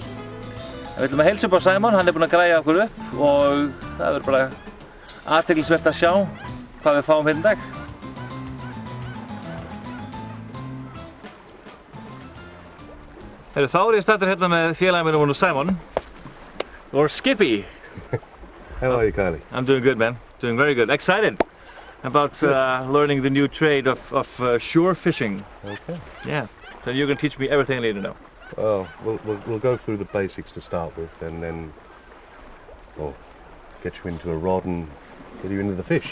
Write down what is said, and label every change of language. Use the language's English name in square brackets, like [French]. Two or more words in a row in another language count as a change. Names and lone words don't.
[Icelandic] En við ætlum að heilsa upp á Simon, hann er búinn að græja okkur upp og það verður bara athyglisvert að sjá hvað við fáum hérna í dag. Þá er ég staddur hérna með félagi mínum Simon or Skippy. [English] How are you, Kylie? I'm doing good, man. Doing very good. Excited about learning the new trade of shore fishing. Okay. Yeah. So you're going to teach me everything I need to know. Well, we'll go through the basics to start with, and then we'll get you into a rod and get you into the fish.